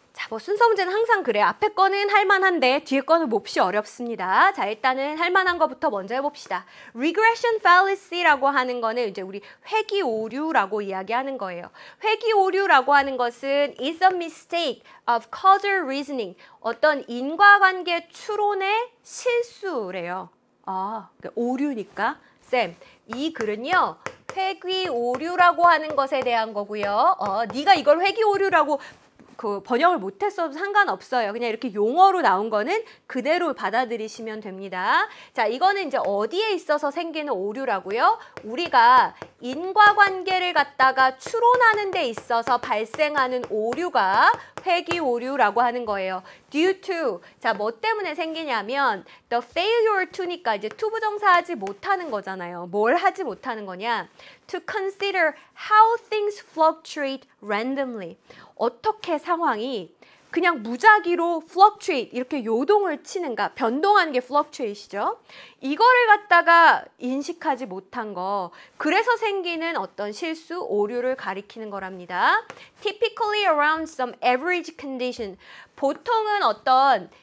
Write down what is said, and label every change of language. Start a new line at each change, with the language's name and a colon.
Korean: 뭐 순서 문제는 항상 그래. 앞에 거는 할만한데 뒤에 거는 몹시 어렵습니다. 자, 일단은 할만한 거부터 먼저 해봅시다.
English: Regression fallacy
Korean: 라고 하는 거는 이제 우리 회귀 오류라고 이야기하는 거예요. 회귀 오류라고 하는 것은
English: is a mistake of causal reasoning.
Korean: 어떤 인과관계 추론의 실수래요. 아, 오류니까. 쌤, 이 글은요. 회귀 오류라고 하는 것에 대한 거고요. 네가 이걸 회귀 오류라고 번역을 못했어도 상관없어요. 그냥 이렇게 용어로 나온 거는 그대로 받아들이시면 됩니다. 자, 이거는 이제 어디에 있어서 생기는 오류라고요? 우리가 인과관계를 갖다가 추론하는 데 있어서 발생하는 오류가 회귀 오류라고 하는 거예요.
English: Due to,
Korean: 자, 뭐 때문에 생기냐면
English: the failure to
Korean: 니까 이제 to 부정사하지 못하는 거잖아요. 뭘 하지 못하는 거냐?
English: To consider how things fluctuate randomly.
Korean: 어떻게 상황이 그냥 무작위로 fluctuate 이렇게 요동을 치는가, 변동하는 게 fluctuate이죠. 이거를 갖다가 인식하지 못한 거, 그래서 생기는 어떤 실수, 오류를 가리키는 거랍니다.
English: Typically around some average condition.
Korean: 보통은 어떤